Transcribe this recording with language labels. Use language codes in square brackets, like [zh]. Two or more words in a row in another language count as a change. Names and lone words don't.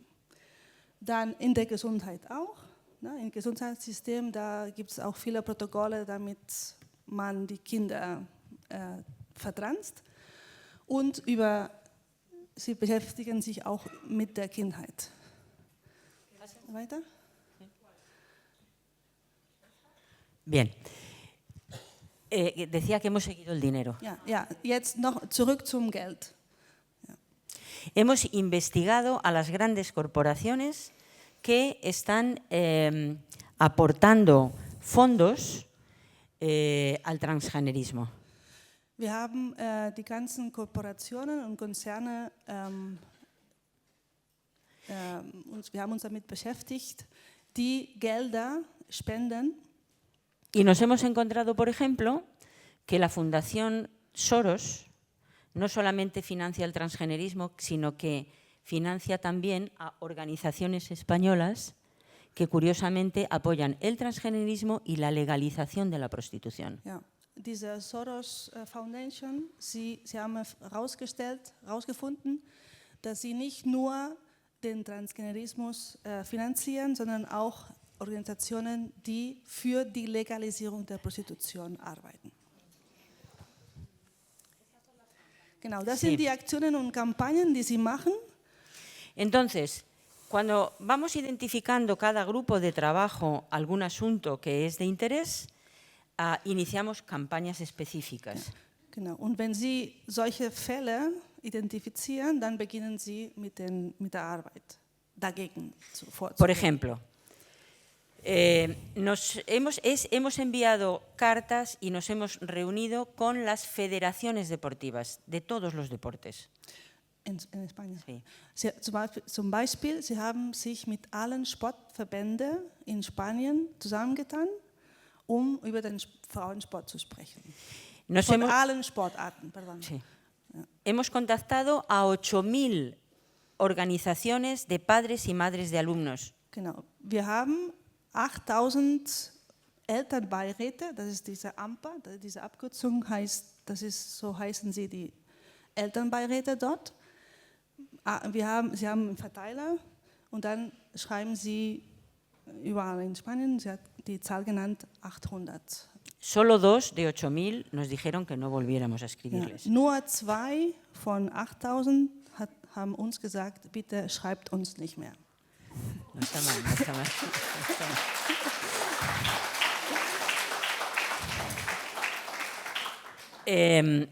[de] Dann in der Gesundheit auch. Im Gesundheitssystem, da gibt es auch viele Protokolle, damit man die Kinder vertranst. Und sie beschäftigen sich auch mit der Kindheit. Weiter? [es] Bien. Decía que hemos seguido el dinero. [de] Ja, jetzt noch zurück zum Geld. Ja. [es] Hemos investigado a las grandes corporaciones que están aportando fondos al transgenerismo. [de] Wir haben die ganzen Kooperationen und Konzerne, wir haben uns damit beschäftigt, die Gelder spenden. [es] Y nos hemos encontrado, por ejemplo, que la Fundación Soros no solamente financia el transgenerismo, sino que financia también a organizaciones españolas que curiosamente apoyan el transgenerismo y la legalización de la prostitución. [de] Ja, diese Soros Foundation, sie haben herausgefunden, dass sie nicht nur den Transgenerismus finanzieren, sondern auch Organisationen, die für die Legalisierung der Prostitution arbeiten. Genau, das sind die Aktionen und Kampagnen, die sie machen. [es] Entonces, cuando vamos identificando cada grupo de trabajo algún asunto que es de interés, iniciamos campañas específicas. [de] Genau. Und wenn Sie solche Fälle identifizieren, dann beginnen Sie mit der Arbeit dagegen vorzugehen. [es] Por ejemplo, hemos enviado cartas y nos hemos reunido con las federaciones deportivas de todos los deportes. [de] In Spanien. [es] Sí. [de] Zum Beispiel, Sie haben sich mit allen Sportverbänden in Spanien zusammengetan, um über den Frauensport zu sprechen. Von allen Sportarten, [es] perdón. [de] Sí. Ja. [es] Hemos contactado a 8.000 organizaciones de padres y madres de alumnos. [de] Genau. Wir haben 8.000 Elternbeiräte, das ist diese AMPA, diese Abkürzung heißt, so heißen sie die Elternbeiräte dort. Sie haben einen Verteiler und dann schreiben sie überall in Spanien, sie hat die Zahl genannt, 800. [es] Solo 2 de 8.000 nos dijeron que no volviéramos a escribirles. [de] Ja, nur 2 von 8.000 haben uns gesagt, bitte schreibt uns nicht mehr. [es] No está mal, no está mal. No está mal.